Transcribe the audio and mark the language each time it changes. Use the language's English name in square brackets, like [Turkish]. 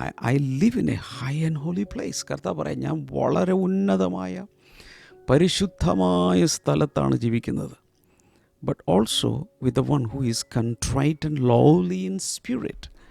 [English] I live in a high and holy place. [Malayalam] കർത്താവ് പറയാം, ഞാൻ വളരെ ഉന്നതമായ പരിശുദ്ധമായ സ്ഥലത്താണ് ജീവിക്കുന്നത്. [English] But also with the one who is contrite and lowly in spirit.